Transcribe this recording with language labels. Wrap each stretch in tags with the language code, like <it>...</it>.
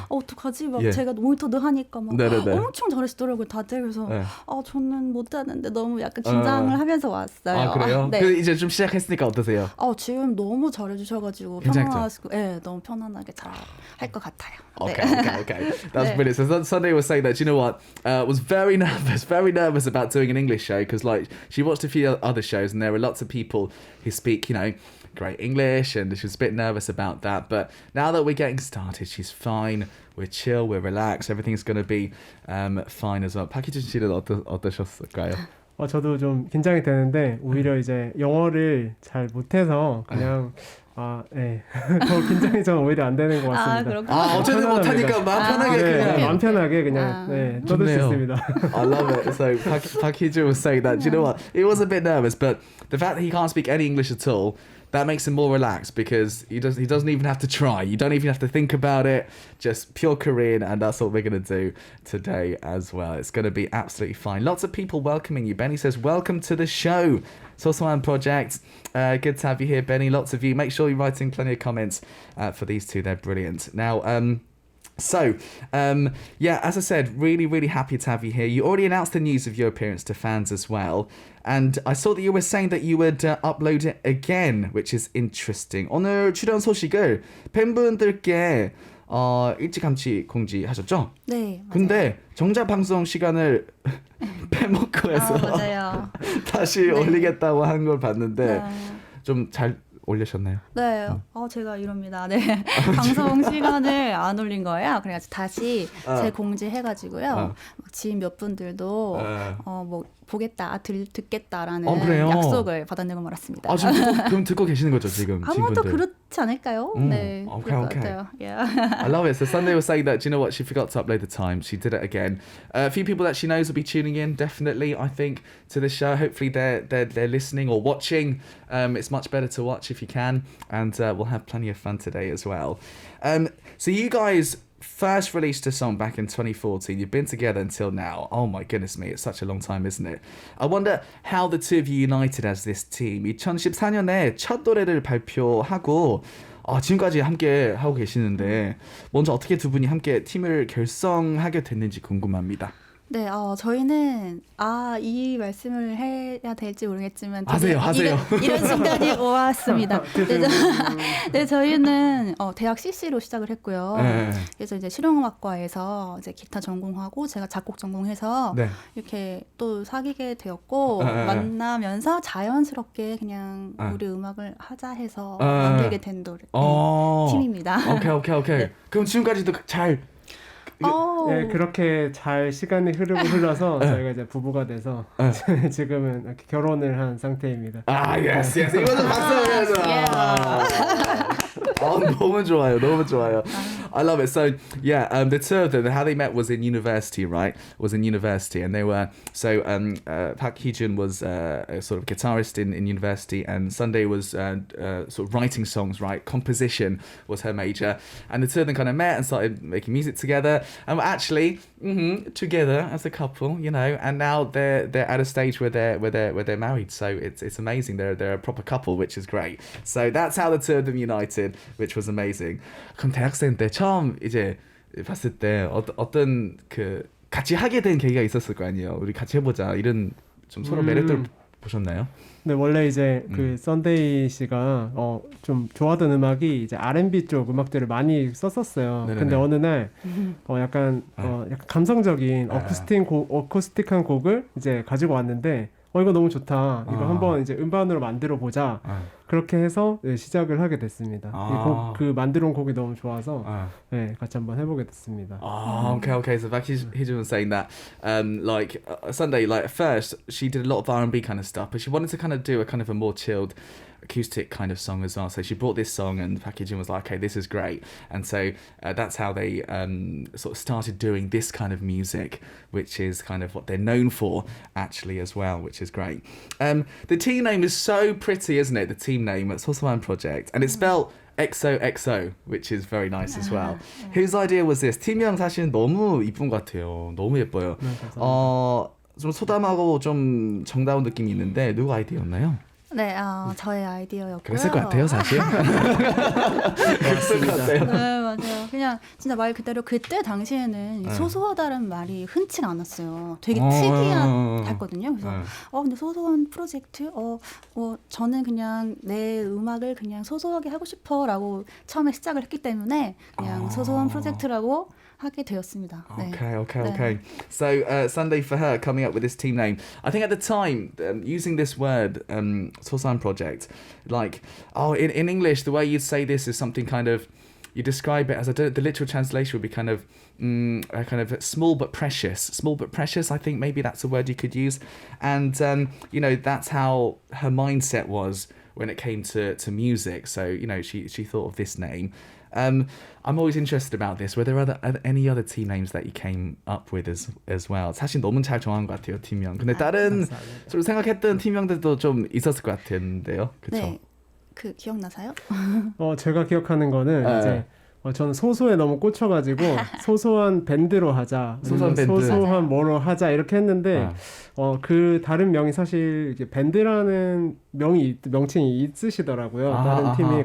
<ko>어떡하지? 막 예. 제가 모니터도 하니까 막 네네네. 엄청 잘하시더라고요 다들. 그래서 네. 저는 못하는데 너무 약간 긴장을 하면서 왔어요. 그래요? 네. 근데 이제 좀 시작했으니까 어떠세요? 지금 너무 잘해주셔가지고 괜찮죠? 너무 편안하게 잘 할 것 같아요.</ko> <en>Okay. That's</en> <ko>네.</ko> <en>brilliant. So Sunday was saying that, you know what, was very nervous about doing an English show because like she watched a few other shows and there were lots of people who speak, great English, and she was a bit nervous about that. But now that we're getting started, she's fine. We're chill, we're relaxed. Everything's going to be fine as well.</en> <ko>박희준 씨는 어떠셨을까요? 저도 좀 긴장이 되는데 오히려 이제 영어를 잘 못해서 그냥 더 긴장이 전 오히려 안 되는 것 같습니다. 그렇구나. 어쨌든 못하니까 마음 편하게 그냥. 마음 편하게 그냥 떠들 수 있습니다.</ko> <en>I love it. So Park Hee-jun was saying that, do you know what? He was a bit nervous, but the fact that he can't speak any English at all, that makes him more relaxed because he doesn't even have to try. You don't even have to think about it. Just pure Korean, and that's what we're going to do today as well. It's going to be absolutely fine. Lots of people welcoming you. Benny says, welcome to the show. Xoxo Project. Good to have you here, Benny. Lots of you. Make sure you're writing plenty of comments for these two. They're brilliant. Now, as I said, really, really happy to have you here. You already announced the news of your appearance to fans as well. And I saw that you were saying that you would upload it again, which is interesting.</en> <ko>오늘 출연 소식을 팬분들께 일찌감치 공지하셨죠? 네. 맞아요. 근데 정작 방송 시간을 빼먹고 해서 맞아요. 다시 올리겠다고 한 걸 봤는데 좀 잘 올리셨나요? 네, 제가 이럽니다. 네, 방송 시간을 안 올린 거예요. 그래가지고 다시 재공지해가지고요. 지인 몇 분들도 뭐 보겠다, 듣겠다라는 약속을 받아내고 말았습니다. 지금 그럼 듣고 계시는 거죠 지금? 아무도 그렇지 않을까요? 네,</ko> <en>okay.</en> <ko>그럴 것 같아요.</ko> <en>Yeah. I love it. So Sunday was saying that, do you know what? She forgot to upload the time. She did it again. A few people that she knows will be tuning in, definitely, I think, to the show. Hopefully they're listening or watching. It's much better to watch if you can. And we'll have plenty of fun today as well. So you guys first released a song back in 2014. You've been together until now. Oh my goodness me, it's such a long time, isn't it? I wonder how the two of you united as this team.</en> <ko>2014년에 첫 노래를 발표하고 지금까지 함께 하고 계시는데 먼저 어떻게 두 분이 함께 팀을 결성하게 됐는지 궁금합니다. 네, 저희는 이 말씀을 해야 될지 모르겠지만 하세요. 이런 순간이 왔습니다. 네, 저희는 대학 CC로 시작을 했고요. 그래서 이제 실용음악과에서 이제 기타 전공하고 제가 작곡 전공해서 이렇게 또 사귀게 되었고 만나면서 자연스럽게 그냥 우리 음악을 하자 해서 만들게 된 팀입니다. 오케이. 네. 그럼 지금까지도 잘 예, 그렇게 잘 시간이 흘러서 저희가 이제 부부가 돼서 지금은 이렇게 결혼을 한 상태입니다.</ko> <en>yes.</en> <ko>이거는 박수 너무 좋아요.</ko> <en>I love it. So yeah, the two of them, how they met was in university, right? Was in university, and they were Park Hee-jun was a sort of guitarist in university, and Sunday was sort of writing songs, right? Composition was her major, and the two of them kind of met and started making music together, and were actually together as a couple, you know. And now they're at a stage where they're married. So it's amazing. They're a proper couple, which is great. So that's how the two of them united, which was amazing.</en> <ko>그럼 대학생 때 처음 이제 봤을 때 어떤 그 같이 하게 된 계기가 있었을 거 아니에요. 우리 같이 해보자 이런 좀 서로 매력들을 보셨나요? 네, 원래 이제 그 썬데이 씨가 좀 좋아하던 음악이 이제 R&B 쪽 음악들을 많이 썼었어요. 네네네. 근데 어느 날 약간 감성적인 어쿠스틱한 곡을 이제 가지고 왔는데 이거 너무 좋다. 이거 한번 이제 음반으로 만들어 보자. 그렇게 해서 시작을 하게 됐습니다. 그 만들어 온 곡이 너무 좋아서 네, 같이 한번 해보게 됐습니다.</ko> <en>Okay. So back Hee-jun was saying that, Sunday, like at first she did a lot of R&B kind of stuff, but she wanted to kind of do a kind of a more chilled acoustic kind of song as well. So she brought this song, and Park Hee-jun was like, okay, this is great. And so that's how they sort of started doing this kind of music, which is kind of what they're known for actually as well, which is great. The team name is so pretty, isn't it? The team name, it's Xoxo Project, and it's spelled XOXO, which is very nice as well. Whose idea was this?</en> <ko>팀명 사실은 너무 이쁜 것 같아요. 너무 예뻐요. 좀 소담하고 좀 정다운 느낌이 있는데 누구 아이디어였나요? 네, 저의 아이디어였고요. 그랬을 것 같아요, 사실. 그랬을 것 같아요. 네, 맞아요. 그냥 진짜 말 그대로 그때 당시에는 소소하다는 말이 흔치가 않았어요. 되게 특이했거든요. 그래서 근데 소소한 프로젝트? 저는 그냥 내 음악을 그냥 소소하게 하고 싶어라고 처음에 시작을 했기 때문에 그냥 소소한 프로젝트라고 하게 되었습니다. 네.</ko> <en>Okay. So Sunday for her coming up with this team name. I think at the time using this word Xoxo Project, like in English the way you'd say this is something kind of, you describe it as the literal translation would be kind of small but precious. Small but precious, I think maybe that's a word you could use. And you know, that's how her mindset was when it came to music. So you know, she thought of this name. I'm always interested about this. Were there any other team names that you came up with as well?</en> <ko>사실 너무 잘 정한 것 같아요, 팀명. 근데 다른 좀 생각했던 팀명들도 좀 있었을 것 같은데요, 그렇죠? 네, 그 기억나세요? 제가 기억하는 거는 이제 저는 소소에 너무 꽂혀가지고 소소한 밴드로 하자, 소소한 뭐로 하자 이렇게 했는데 그 다른 명이 사실 이게 밴드라는 명칭이 있으시더라고요. 다른 팀이.</ko>